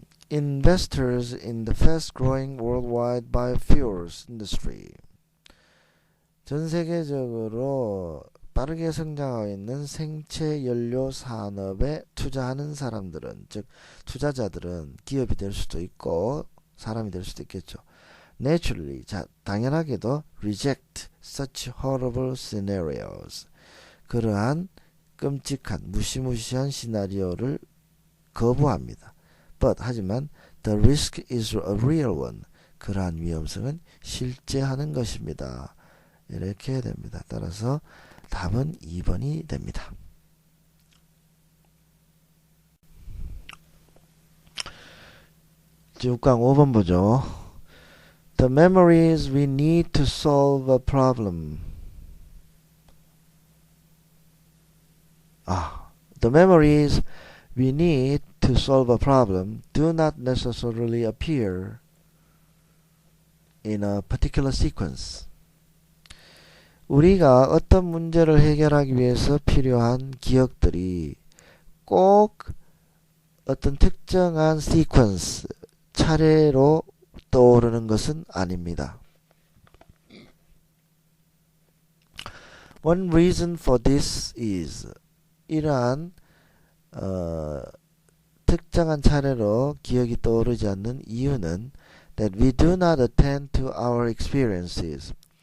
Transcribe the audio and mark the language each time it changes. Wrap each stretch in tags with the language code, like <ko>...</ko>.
<en>Investors in the fast-growing worldwide biofuels industry.</en> <ko>전 세계적으로 빠르게 성장하고 있는 생체 연료 산업에 투자하는 사람들은, 즉 투자자들은 기업이 될 수도 있고 사람이 될 수도 있겠죠.</ko> <en>Naturally,</en> <ko>당연하게도</ko> <en>reject such horrible scenarios.</en> <ko>그러한 끔찍한 무시무시한 시나리오를 거부합니다.</ko> <en>But</en> <ko>하지만</ko> <en>the risk is a real one.</en> <ko>그러한 위험성은 실제하는 것입니다. 이렇게 됩니다. 따라서 답은 2번이 됩니다. 육강 5번 보죠.</ko> <en>The memories we need to solve a problem. The memories we need to solve a problem do not necessarily appear in a particular sequence.</en> <ko>우리가 어떤 문제를 해결하기 위해서 필요한 기억들이 꼭 어떤 특정한 시퀀스, 차례로 떠오르는 것은 아닙니다.</ko> <en>One reason for this is</en> <ko>이러한 특정한 차례로 기억이 떠오르지 않는 이유는</ko> <en>that we do not attend to our experiences.</en>